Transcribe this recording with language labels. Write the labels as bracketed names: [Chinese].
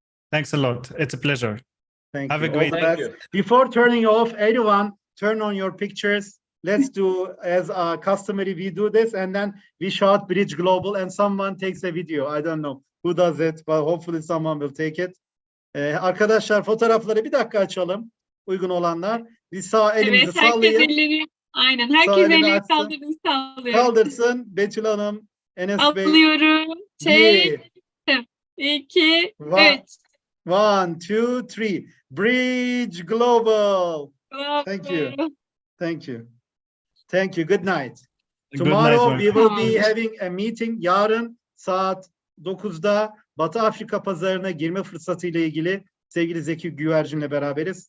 [English] Thanks a lot. It's a pleasure. Have a great day. Before turning off, everyone, turn on your pictures. Let's do as customary, we do this, and then we shout Bridge Global, and someone takes a video. I don't know who does it, but hopefully someone will take it. [Turkish] Arkadaşlar fotoğrafları bir dakika açalım. Uygun olanlar. Bir sağ elimizi sallayın. Herkes elleri, aynen. Herkes elleri kaldırın, sallıyor. Kaldırsın. Betül Hanım, Enes Bey. Alıyorum. Çektim. 2, 3. [English] 1, 2, 3. Bridge Global. Thank you. Thank you. Thank you. Good night. Tomorrow we will be having a meeting. [Turkish] Yarın saat 9'da Batı Afrika pazarına girme fırsatı ile ilgili sevgili Zeki Güvercin'le beraberiz.